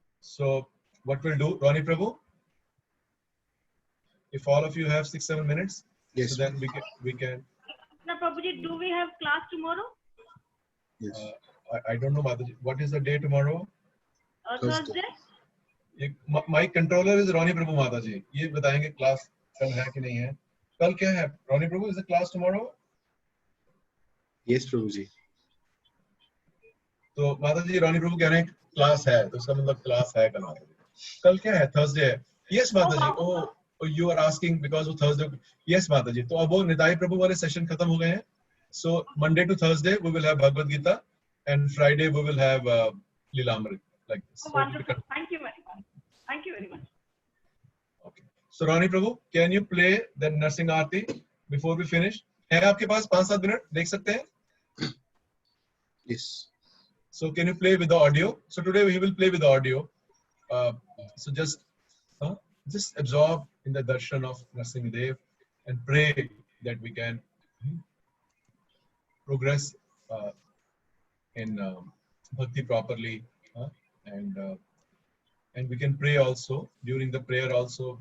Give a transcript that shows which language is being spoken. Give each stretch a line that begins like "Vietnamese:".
English: So what we'll do, Ronnie Prabhu, if all of you have 6-7 minutes, yes, so then we can. Now, Prabhuji, do we have class tomorrow? Yes. I don't know, Mataji. What is the day tomorrow? Thursday. My controller is Ronnie Prabhu Mataji.
Hindi: ये बताएंगे class कल है कि नहीं है? कल क्या है?
English: Ronnie Prabhu, is the class tomorrow? Yes, Prabhuji.
Hindi: तो Mataji, Ronnie Prabhu कह रहे हैं class है, तो उसका मतलब class है कल Mataji. कल क्या है?
English: Thursday है. Yes, Mataji. Oh, you are asking because of Thursday. Yes, Mataji.
Hindi: तो अब वो निताई प्रभु वाले session खत्म हो गए हैं.
English: So Monday to Thursday we will have Bhagavad Gita, and Friday we will have Lilamrit, like this. Oh, wonderful. Thank you very much. Thank you very much. Okay. So Ronnie Prabhu, can you play the Nursing Aarti before we finish?
Hindi: है आपके पास 5-7 minute देख सकते हैं?
English: Yes. So can you play with the audio? So today we will play with the audio. So just absorb in the darshan of Nrsimhadev and pray that we can progress in bhakti properly, and we can pray also during the prayer also.